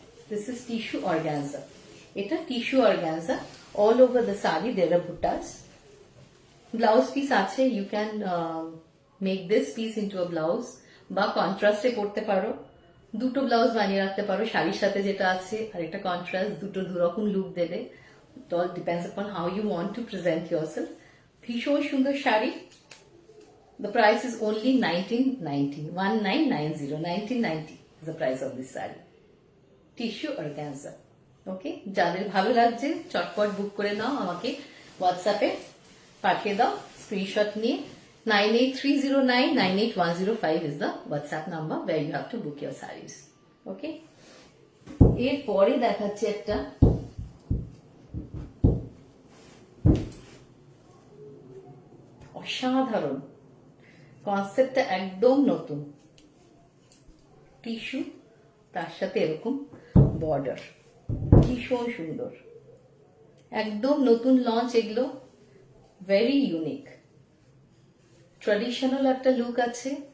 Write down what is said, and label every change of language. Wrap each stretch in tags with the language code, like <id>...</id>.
<en>This is tissue organza, এটা tissue organza, all over the sari there are butas.</en> <bn>Blouse piece আছে,</bn> <en>you can make this piece into a blouse,</en> <bn>বা কন্ট্রাস্টে পরতে পারো, দুটো blouse বানিয়ে রাখতে পারো শাড়ির সাথে যেটা আছে, আর একটা কন্ট্রাস্ট, দুটো দুরকম লুক দেবে।</bn> <en>It all depends upon how you want to present yourself.</en> <bn>ভীষণ সুন্দর sari.</bn> <en>The price is only 1990, 1990, 1990 is the price of this saree. Tissue organza.</en> <bn>ওকে, যাদের ভালো লাগছে চটপট বুক করে নাও, আমাকে হোয়াটসঅ্যাপে পাঠিয়ে দাও স্ক্রিনশট নিয়ে।</bn> <en>9830998105 is the WhatsApp number where you have to book your sarees.</en> <bn>ওকে, এরপরে দেখাচ্ছি একটা অসাধারণ, কনসেপ্টটা একদম নতুন, টিস্যু, তার সাথে এরকম বর্ডার, ভীষণ সুন্দর, একদম নতুন লঞ্চ এগুলো, ভেরি ইউনিক, ট্র্যাডিশনাল একটা লুক আছে,</bn>